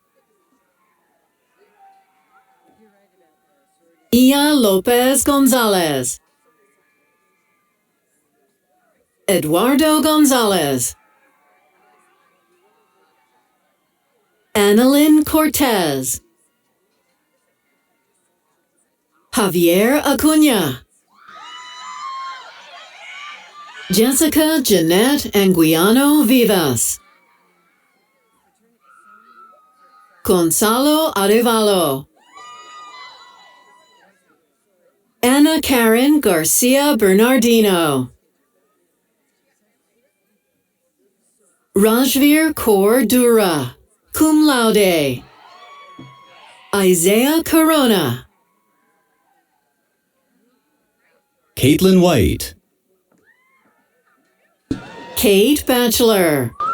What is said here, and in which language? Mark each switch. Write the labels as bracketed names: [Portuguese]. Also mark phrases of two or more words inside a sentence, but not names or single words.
[English] Ia Lopez Gonzalez. Eduardo Gonzalez. Annalyn Cortez. Javier Acuna. Jessica Jeanette Anguiano Vivas. Gonzalo Arevalo. Anna Karen Garcia Bernardino. Rajveer Kaur Dura, cum laude. Isaiah Corona. Caitlin White. Kate Bachelor.